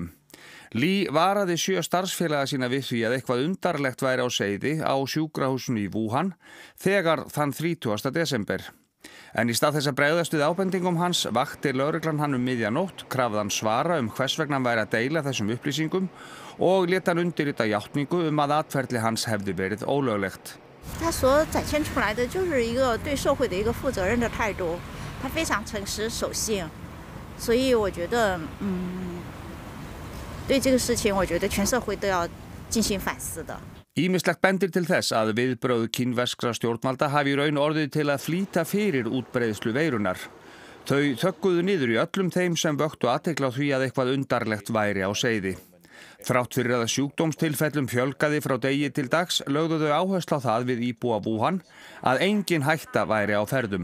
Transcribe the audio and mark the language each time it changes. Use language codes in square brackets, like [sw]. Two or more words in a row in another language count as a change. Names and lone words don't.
[is] Li varaði 7 starfsfélaga sína við því að eitthvað undarlegt væri á seyði á sjúkrahúsinu í Wuhan þegar þann 30. desember. En í stað þess að bregðast við ábendingum hans vakti lögreglan hann miðjanótt, krafði hann svara hvers vegna hann væri að deila þessum upplýsingum og lét hann undirrita játningu að atferli hans hefði verið ólöglegt. [zh] 他所展现出来的就是一个对社会的一个负责任的态度，他非常诚实守信，所以我觉得对这个事情我觉得全社会都要进行反思的。 [is] Ýmislegt bendir til þess að viðbrögð kínverskra stjórnvalda hafi í raun orðið til að flýta fyrir útbreiðslu veirunar. Þau þögguðu niður í öllum þeim sem vöktu athygli á því að eitthvað undarlegt væri á seyði. Þrátt fyrir að sjúkdómstilfellum fjölgaði frá degi til dags lögðu þau áherslu á það við íbúa Wuhan að engin hætta væri á ferðum.